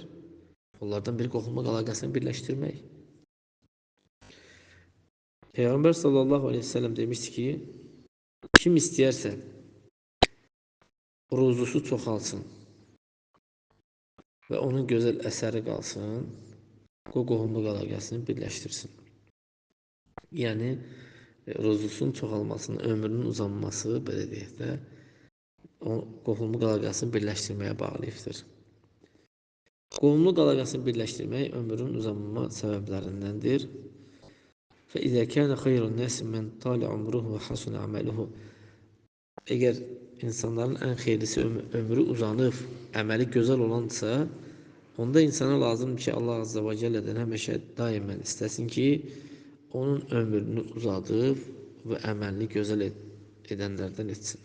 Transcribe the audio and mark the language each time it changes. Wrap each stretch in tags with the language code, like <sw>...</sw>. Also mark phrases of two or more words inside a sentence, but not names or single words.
<az>Onlardan biri qohumluq əlaqəsini birləşdirmək. Peyğəmbər</az> <ar>صلى الله عليه وسلم</ar> <az>demişdi ki, kim istəyərsə ruzusu çoxalsın və onun gözəl əsəri qalsın, qohumluq əlaqəsini birləşdirsin. Yəni, ruzusun çoxalmasının, ömrünün uzanması, belə deyək də, o qohumluq əlaqəsini birləşdirməyə bağlıdır. Qohumluq əlaqəsini birləşdirmək ömrün uzanma səbəblərindəndir.</az> <ar>فَإِذَا كَانَ خَيْرُ النَّاسِ مَنْ طَالَ عُمْرُهُ وَحَسُنَ عَمَلُهُ.</ar> <az>Əgər insanların ən xeyirlisi ömrü uzanıb, əməli gözəl olansa, onda insana lazımdır ki, Allah Azze və Celle'dən həmişə daimən istəsin ki, onun ömrünü uzadıb və əməlini gözəl edənlərdən etsin.</az>